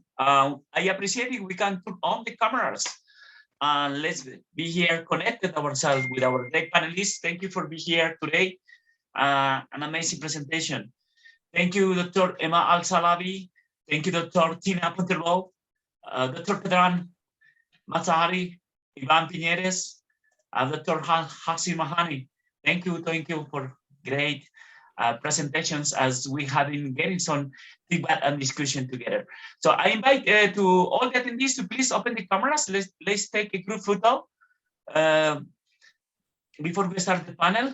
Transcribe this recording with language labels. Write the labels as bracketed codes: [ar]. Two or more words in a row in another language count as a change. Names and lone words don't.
[en] I appreciate it. We can put on the cameras and let's be here connected ourselves with our great panelists. Thank you for being here today. An amazing presentation. Thank you, Dr. Emma Al-Salabi. Thank you, Dr. Tina Punterbo, Dr. Pedram Mazahari, Ivan Piñeres, Dr. Hassan Mahani. Thank you for great presentations as we have been getting some feedback and discussion together. So I invite to all the attendees to please open the cameras. Let's take a group photo before we start the panel.